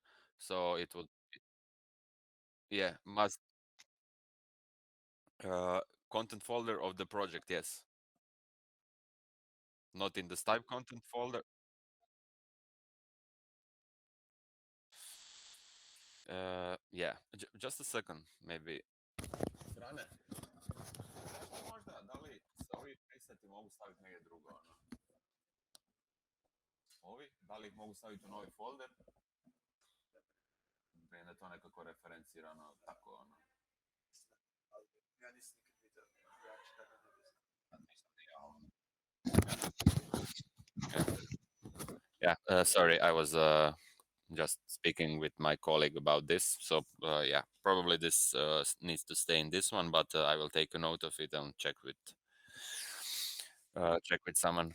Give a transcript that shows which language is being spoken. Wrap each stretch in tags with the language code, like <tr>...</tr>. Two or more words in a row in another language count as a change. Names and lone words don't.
<en>So it would, yeah, must uh, content folder of the project. Yes, not in the Stipe content folder. Yeah, just a second, maybe.</en> <bs>Strane, možda, da li se ovi preseti mogu staviti negdje drugo, ono? Ovi, da li ih mogu staviti u novi folder? Prije da je to nekako referencirano, tako, ono. Ja nisam nikad vidio, ja čekaj, nisam ni ja, ono.</bs> <en>Yeah, sorry, I was just speaking with my colleague about this. So yeah, probably this needs to stay in this one, but I will take a note of it and check with someone.</en>